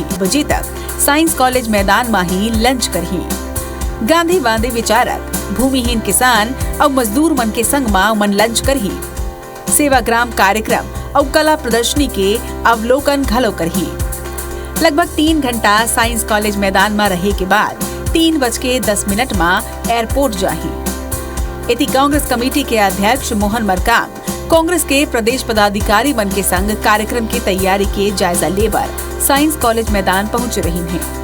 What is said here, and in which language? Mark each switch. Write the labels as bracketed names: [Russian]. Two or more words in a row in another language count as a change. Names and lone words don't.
[Chhattisgarhi] बजे तक साइंस कॉलेज मैदान में ही लंच करही। गांधीवादी विचारक, भूमिहीन किसान और मजदूर मन के संग मन लंच करही। सेवाग्राम कार्यक्रम और कला प्रदर्शनी के अवलोकन घलो करही। लगभग 3 घंटा साइंस कॉलेज मैदान में रहे के बाद 3:10 में एयरपोर्ट जाही। इति कांग्रेस कमेटी के अध्यक्ष मोहन मरकाम कांग्रेस के प्रदेश पदाधिकारी मन के संग कार्यक्रम की तैयारी के जायजा लेकर साइंस कॉलेज मैदान पहुंच रही हैं।